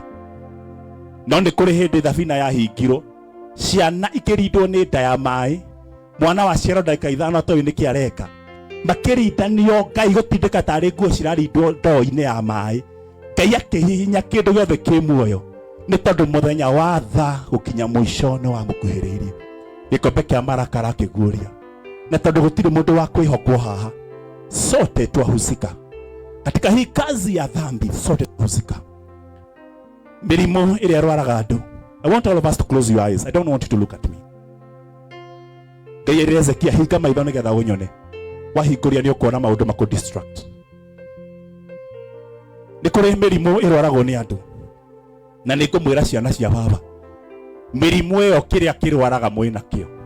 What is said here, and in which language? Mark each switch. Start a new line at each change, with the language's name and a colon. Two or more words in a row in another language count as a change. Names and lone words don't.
Kikuyu: No nĩ kũrĩ hĩndĩ thabina yahingirwo, ciana ikĩrindwo nĩ nda ya maĩ, mwana wa ciaro ndagĩka ithano atoĩ nĩkĩ areka, makĩrindanio Ngai gũtindĩka tarĩ nguo cirarindwo ndoo-inĩ ya maĩ. Ngai akĩhihinya kĩndũ gĩothe kĩ muoyo, nĩ tondũ mũthenya wa tha gũkinya mũico nĩ wa mũkuhĩrĩirie. Gĩkombe kĩa marakara kĩguũria, na tondũ gũtirĩ mũndũ wa kwĩhokwo haha,
Swahili: sote twahusika katika hii kazi ya dhambi, sote twahusika.
Kikuyu: Mĩrimũ ĩrĩa ĩrwaraga andũ.
English: I want all of us to close your eyes. I don't want you to look at me.
Kikuyu: Ngai erire Hezekia, hinga maitho nĩgetha ũnyone. Wahingũria nĩ ũkuona maũndũ makũ distract. Nĩ kũrĩ mĩrimũ ĩrwaragwo nĩ andũ, na nĩ ngũmwĩra ciana cia baba, mĩrimũ ĩyo kĩrĩa kĩrwaraga mwĩna kĩo.